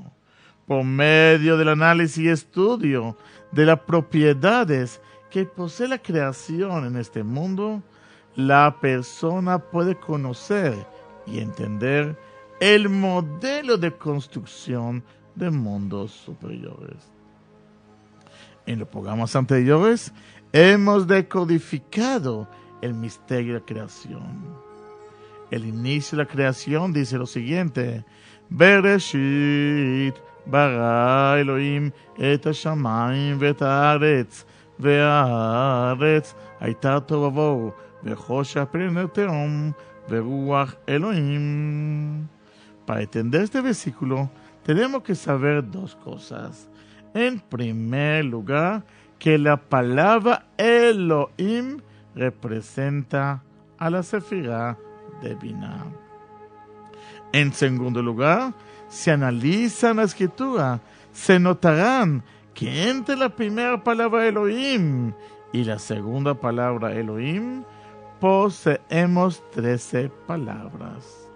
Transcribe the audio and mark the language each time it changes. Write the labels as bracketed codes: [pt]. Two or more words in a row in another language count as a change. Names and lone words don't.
[es] Por medio del análisis y estudio de las propiedades que posee la creación en este mundo, la persona puede conocer y entender el modelo de construcción de mundos superiores. En los programas anteriores hemos decodificado el misterio de la creación. El inicio de la creación dice lo siguiente: [he] בראשית ברא אלהים את השמים ואת הארץ והארץ היתה תהו ובהו וחשך פני תהום ורוח אלהים. [es] Para entender este versículo tenemos que saber dos cosas. En primer lugar, que la palabra Elohim representa a la Sefirá de Binah. En segundo lugar, si analizan la escritura, se notarán que entre la primera palabra Elohim y la segunda palabra Elohim poseemos 13 palabras.